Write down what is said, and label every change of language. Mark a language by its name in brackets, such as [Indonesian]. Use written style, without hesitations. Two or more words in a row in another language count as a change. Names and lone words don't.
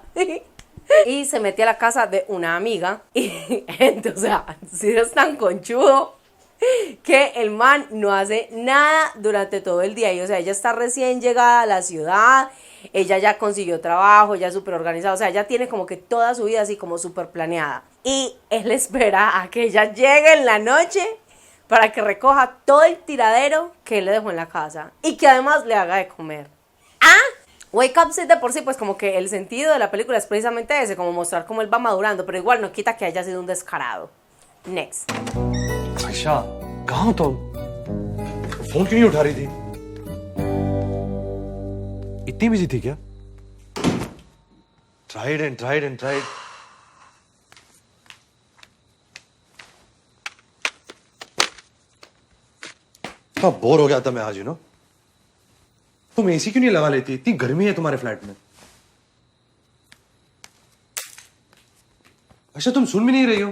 [Spanish] Y se mete a la casa de una amiga y gente, o sea, si es tan conchudo que el man no hace nada durante todo el día y o sea, ella está recién llegada a la ciudad, ella ya consiguió trabajo, ya es súper organizada, o sea, ella tiene como que toda su vida así como súper planeada y él espera a que ella llegue en la noche para que recoja todo el tiradero que él le dejó en la casa y que además le haga de comer. Wake Up Sid de por sí, pues como que el sentido de la película es precisamente ese, como mostrar cómo él va madurando, pero igual no quita que haya sido un descarado. Next. [Hindi] आयशा, कहाँ हो तुम? फोन क्यों नहीं उठा रही थी? इतनी बिजी थी क्या? [English] Tried and tried and tried. [Hindi] इतना बोर हो गया था मैं आज, तुम एसी क्यों नहीं लगा लेती? इतनी गर्मी है तुम्हारे फ्लैट में. अच्छा, तुम सुन भी नहीं रही हो.